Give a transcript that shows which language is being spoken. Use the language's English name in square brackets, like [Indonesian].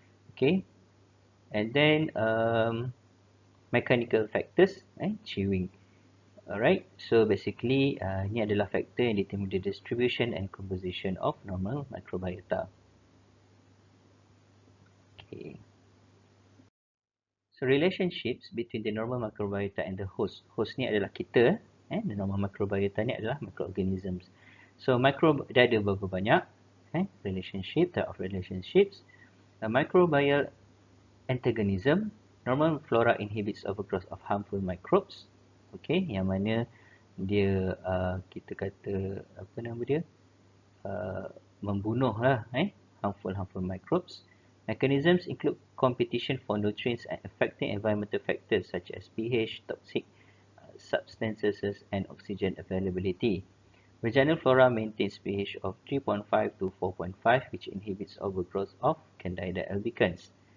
[English] Okay, and then mechanical factors, chewing. Alright, so basically [Malay] ni adalah faktor yang [English] determine the distribution and composition of normal microbiota. Okay. So relationships between the normal microbiota and the host. [Malay] Host ni adalah kita, [English] the normal microbiota [Malay] ni adalah microorganisms. So dia ada berapa banyak relationship, [English] type of relationships. A microbial antagonism, normal flora inhibits overgrowth of harmful microbes. [Malay] Okay, yang mana dia kita kata apa nama dia? Membunuh lah [English] harmful microbes. Mechanisms include competition for nutrients and affecting environmental factors such as pH, toxic substances, and oxygen availability. Vaginal flora maintains pH of 3.5 to 4.5, which inhibits overgrowth of Candida albicans.